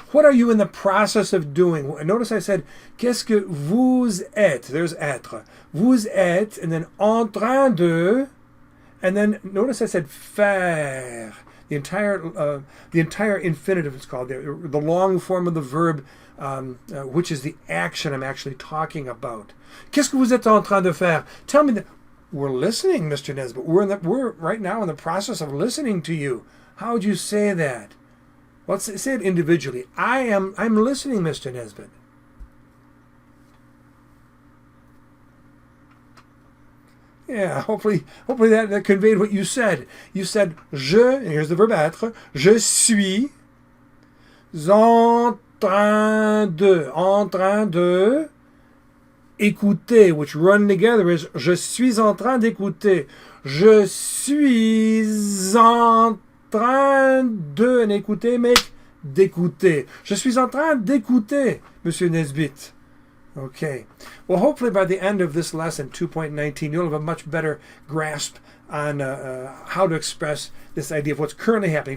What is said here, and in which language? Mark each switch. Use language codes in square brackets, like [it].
[en] What are you in the process of doing? Notice I said, [fr] qu'est-ce que vous êtes? [en] There's être. [fr] Vous êtes, [en] and then en train de, and then notice I said faire. The entire infinitive, it's called, the long form of the verb, which is the action I'm actually talking about. [fr] Qu'est-ce que vous êtes en train de faire? [en] Tell me that. We're listening, Mr. Nesbitt. We're right now in the process of listening to you. How would you say that? Well, say it individually. I'm listening, Mr. Nesbitt. Yeah, hopefully that conveyed what you said. You said [fr] je, [en] and here's the verb [fr] être, je suis en train de écouter, [en] which run together is [fr] je suis en train d'écouter. Je suis en train de, [en] and [fr] écouter [en] make [fr] d'écouter. Je suis en train d'écouter, Monsieur Nesbitt. [en] Okay. Well, hopefully by the end of this lesson, 2.19, you'll have a much better grasp on how to express this idea of what's currently happening.